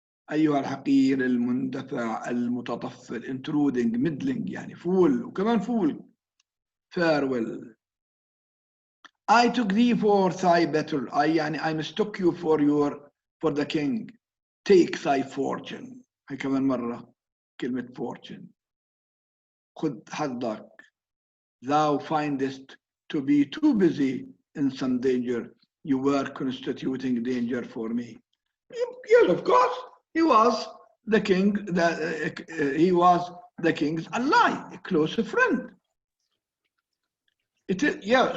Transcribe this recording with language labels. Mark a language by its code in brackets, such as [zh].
[ar] أيها الحقير المندفع المتطفل, [en] intruding, middling, [ar] يعني fool, وكمان fool, farewell. [en] "I took thee for thy better, I mistook you for the king. Take thy fortune." [ar] هي كمان مرة كلمة fortune. خذ حظك. [en] "Thou findest to be too busy in some danger. You were constituting danger for me." Yes, of course, he was the king. He was the king's ally, a close friend. It is, yeah.